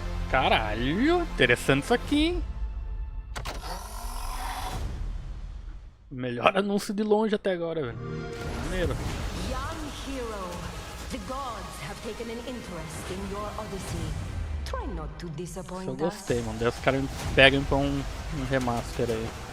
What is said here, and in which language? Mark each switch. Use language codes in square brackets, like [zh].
[pt] Caralho, interessante isso aqui, hein? Melhor anúncio de longe até agora, velho. Maneiro. [en] Young hero, the gods have taken an interest in your odyssey. Try not to disappoint [pt] Eu [en] us. [pt] gostei, mano. Daí os caras pegam pra um remaster aí.